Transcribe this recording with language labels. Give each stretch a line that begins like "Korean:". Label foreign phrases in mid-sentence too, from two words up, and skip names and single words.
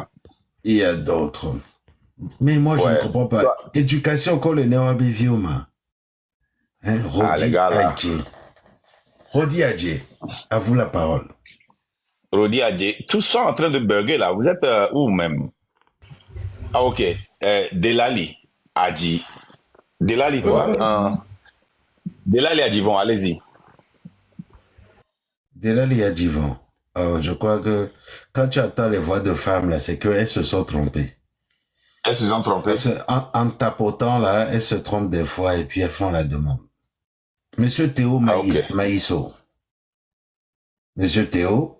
French: Il y a d'autres. Mais moi, je ne comprends pas. Éducation, quand le néo-abiviuma. Les gars là. Rodi Adjé, à vous la parole. Rodi Adjé, tous sont en train de bugger là. Vous êtes où même? Ok. Delali Adji. Delali quoi? Delali Adjivon, allez-y. Delali Adjivon. Je crois que quand tu entends les voix de femmes, là, c'est qu'elles se sont trompées. Elles se sont trompées? En tapotant, là, elles se trompent des fois et puis elles font la demande. Monsieur Théo Maïsso. Monsieur Théo.